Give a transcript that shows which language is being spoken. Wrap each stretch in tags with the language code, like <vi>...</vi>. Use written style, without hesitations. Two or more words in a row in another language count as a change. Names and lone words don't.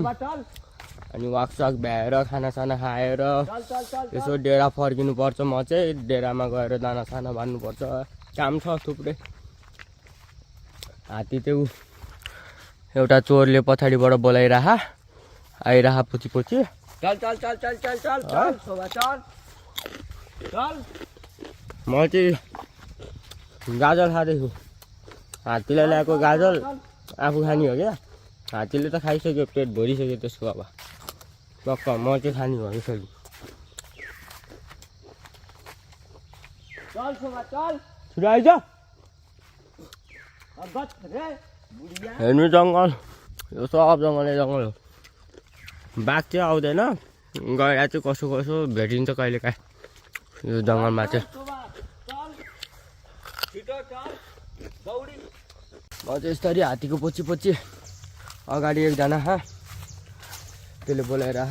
<ne>अनि वाक साक भ्याएर खानासाना खाएर यसो डेरा फर्किनु पर्छ। म चाहिँ डेरामा गएर दानासाना बान्नुपर्छ, काम छ थुप्रै। हात्ती त्यो एउटा चोरले पछाडिबाट बोलाइरह आइरह पछि पछि। चल चल चल चल चल चल चल सोभा चल चल। म चाहिँ गाजर खाँदैछु। हात्तीलाई ल्याएको गाजर आफू खाने हो क्या। हात्तीले त खाइसक्यो, पेट भरिसक्यो त्यसको। अब टक्क म चाहिँ खाने हो यसरी। चल सोभा चल, छिटो आइज। हेर्नु जङ्गल, यो सब जङ्गलै जङ्गल हो। बाघ चाहिँ आउँदैन, गएर चाहिँ कसो कसो भेटिन्छ कहिले काहीँ यो जङ्गलमा चाहिँ। म चाहिँ यस्तरी हात्तीको पछि पछि अगाडि एकजना त्यसले बोलाइरह।</ne>